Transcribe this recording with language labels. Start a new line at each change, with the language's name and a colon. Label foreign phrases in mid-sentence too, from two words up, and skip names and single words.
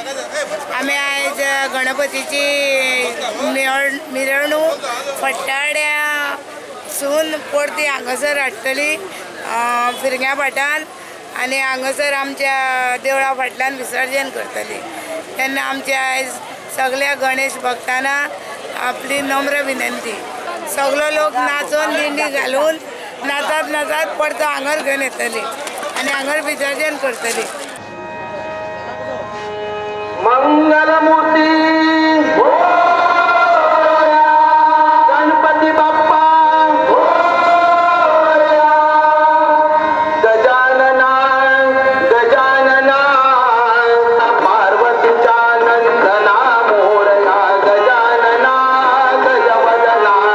Konkani: आम्ही आज गणपतीची मिरवणूक फट्टाड्या सून परती हांगासर हाडटली फिरग्या फाटान, आनी हांगासर आमच्या देवळा फाटल्यान विसर्जन करतली. तेन्ना आमचे आयज सगळ्या गणेश भक्तांना आपली नम्र विनंती, सगळो लोक नाचून दिंडी घालून नाचत नाचत परतो हांगर घेवन येतली आनी हांगर विसर्जन करतली.
Marathi: मंगलमूर्ती गणपती बाप्पा गजानना गजानना पार्वतीच्या नंदना मोरया गजानना गजवदना